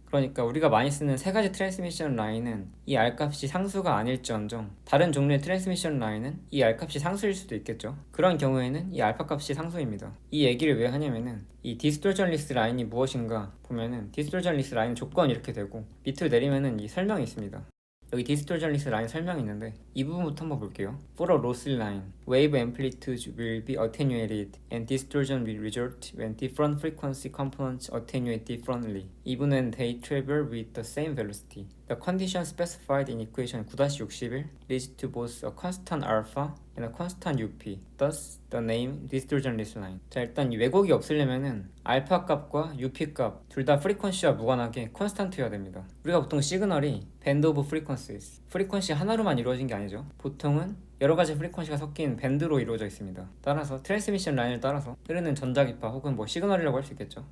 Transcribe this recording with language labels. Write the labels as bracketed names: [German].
[Korean] 그러니까 우리가 많이 쓰는 세 가지 트랜스미션 라인은 이 R값이 상수가 아닐지언정 다른 종류의 트랜스미션 라인은 이 R값이 상수일 수도 있겠죠. 그런 경우에는 이 알파 값이 상수입니다. 이 얘기를 왜 하냐면은 이 디스토전 리스 라인이 무엇인가 보면은 디스토전 리스 라인 조건이 이렇게 되고, 밑으로 내리면은 이 설명이 있습니다. 여기 디스토전 리스 라인 설명이 있는데 이 부분부터 한번 볼게요. [English] For a lossy line, wave amplitude will be attenuated and distortion will result when different frequency components attenuate differently, even when they travel with the same velocity. The condition specified in equation 9-61 leads to both a constant alpha and a constant UP. Thus, the name distortion risk line. [Korean] 자, 일단 이 왜곡이 없으려면은 알파 값과 UP 값 둘 다 프리퀀시와 무관하게 콘스탄트여야 됩니다. 우리가 보통 시그널이 밴드 오브 프리퀀시스, 프리퀀시 하나로만 이루어진 게 아니죠. 보통은 여러 가지 프리퀀시가 섞인 밴드로 이루어져 있습니다. 따라서 트랜스미션 라인을 따라서 흐르는 전자기파 혹은 뭐 시그널이라고 할 수 있겠죠.